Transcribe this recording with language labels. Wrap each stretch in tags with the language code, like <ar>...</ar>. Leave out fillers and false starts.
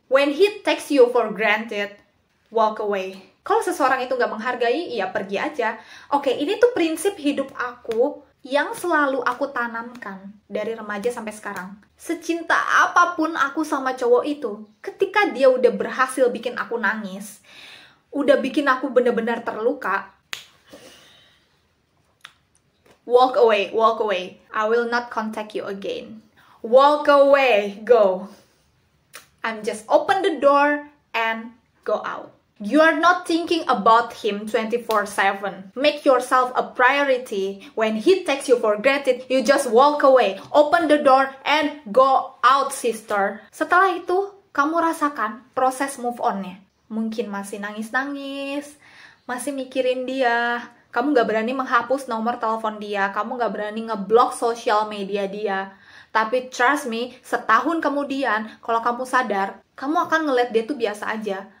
<en>When he takes you for granted, walk away.</en> <id>Kalau seseorang itu nggak menghargai, ya pergi aja. Oke, ini tuh prinsip hidup aku yang selalu aku tanamkan dari remaja sampai sekarang. Secinta apapun aku sama cowok itu, ketika dia udah berhasil bikin aku nangis, udah bikin aku bener-bener terluka,</id> <en>walk away, walk away. I will not contact you again. Walk away, go. I'm just open the door and go out. You are not thinking about him 24/7. Make yourself a priority. When he takes you for granted, you just walk away. Open the door and go out, sister.</en> <id>Setelah itu, kamu rasakan proses move on-nya. Mungkin masih nangis-nangis, masih mikirin dia, kamu gak berani menghapus nomor telepon dia, kamu gak berani ngeblok sosial media dia. Tapi</id> <en>trust me,</en> <id>setahun kemudian, kalau kamu sadar, kamu akan ngeliat dia tuh biasa aja.</id>